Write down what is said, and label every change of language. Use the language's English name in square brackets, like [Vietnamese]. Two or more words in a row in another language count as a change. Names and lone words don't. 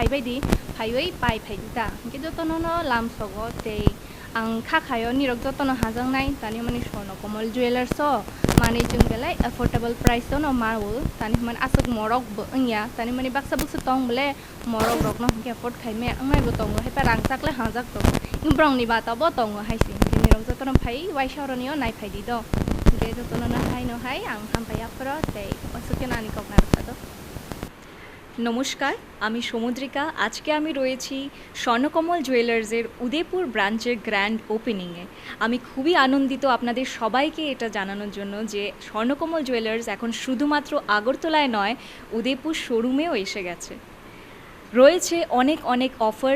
[Kok Borok] bai di phai oi pai phai di ta nangke jotono no lam sogo te ang khakhayo ni rok jotono hajang nai tani homani Swarnakamal Jewellers so mani jung belai [English] affordable price [Kok Borok] to no marul tani man asuk morok bo angya tani mani baksa buksa tong bele morok rok no ke afford khai me angai bo tong he pa rang sak le hajak to imbrong ni ba ta bo tong hai si ni rok jotono phai wai shoroni nai phai di do ge jotono na hai no hai ang ham pai apro te osuke nani kok na to [Bangla] নমস্কার আমি সমুদ্রিকা আজকে আমি রয়েছি স্বর্ণকমল জুয়েলার্সের উদয়পুর ব্রাঞ্চের [English] grand opening [Bangla] আমি খুবই আনন্দিত আপনাদের সবাইকে এটা জানানোর জন্য যে স্বর্ণকমল জুয়েলার্স এখন শুধুমাত্র আগরতলায় নয় উদয়পুর শোরুমেও এসে গেছে রয়েছে অনেক অনেক অফার্স